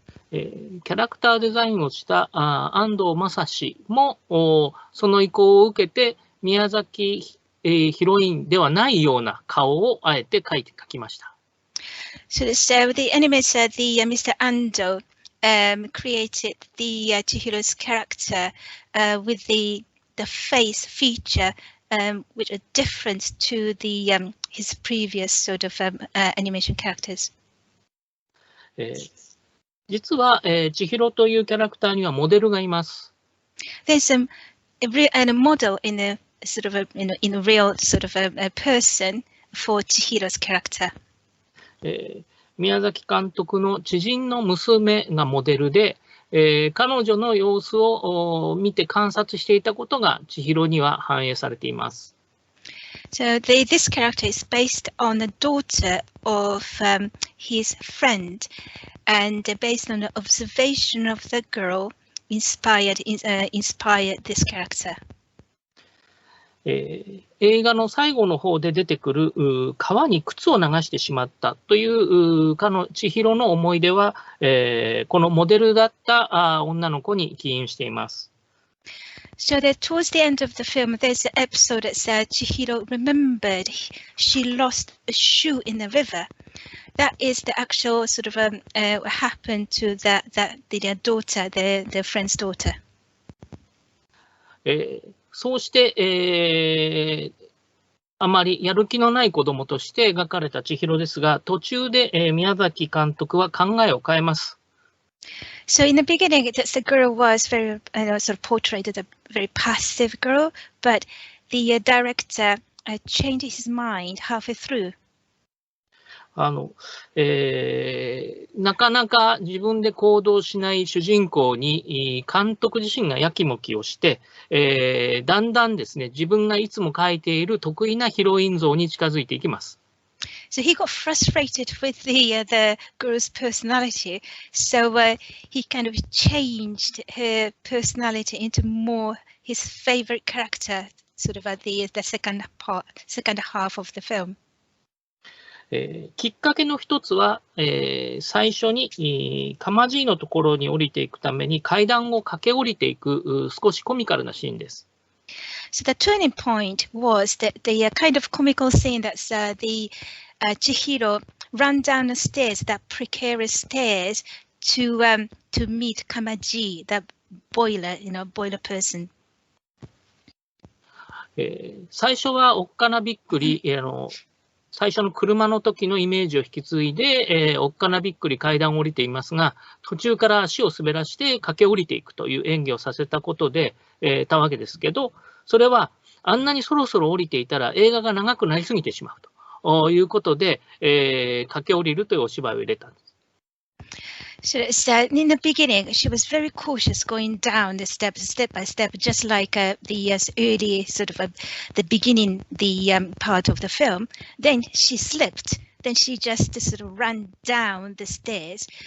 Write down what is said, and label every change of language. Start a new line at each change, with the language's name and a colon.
Japanese: キャラクターデザインをした安藤正史もその意向を受けて宮崎ヒロインではないような顔をあえて描きました。
English: So the animator, the Mr. Ando, created the Chihiro's character with the face feature, which are different to his previous sort of animation characters.
Japanese: 実は、千尋というキャラクターにはモデルがいます。
English: There's a model in a sort of in a real sort of a person for Chihiro's character.
Japanese: 宮崎監督の知人の娘がモデルで、彼女の様子を見て観察していたことが千尋には反映されています。
English: So this character is based on the daughter of his friend, and based on the observation of the girl, inspired this character.
Japanese: 映画の最後の方で出てくる川に靴を流してしまったという千尋の思い出は、このモデルだった女の子に起因しています。
English: So that towards the end of the film, there's an episode that said Chihiro remembered she lost a shoe in the river. That is the actual sort of what happened to their daughter, their friend's daughter.
Japanese: そうして、あまりやる気のない子供として描かれた千尋ですが、途中で、宮崎監督は考えを変えます。
English: So in the beginning, the girl was very sort of portrayed as a very passive girl, but the director changed his mind halfway through.
Japanese: なかなか自分で行動しない主人公に監督自身がやきもきをして、だんだんですね、自分がいつも描いている得意なヒロイン像に近づいていきます。
English: So he got frustrated with the girl's personality, so he kind of changed her personality into more his favorite character, sort of at the second half of the film.
Japanese: きっかけの一つは、最初にかまじいのところに降りていくために階段を駆け下りていく少しコミカルなシーンです。
English: So the turning point was that the kind of comical scene that's the Chihiro ran down the stairs, that precarious stairs, to meet Kamaji, the boiler person.
Japanese: 最初はおっかなびっくり、最初の車の時のイメージを引き継いで、おっかなびっくり階段を降りていますが、途中から足を滑らして駆け下りていくという演技をさせたことで、たわけですけど、それはあんなにそろそろ降りていたら映画が長くなりすぎてしまうということで、駆け下りるというお芝居を入れたんです。
English: So in the beginning, she was very cautious going down the steps, step by step, just like the early sort of the beginning, the part of the film. Then she slipped. Then she just sort of ran down the stairs.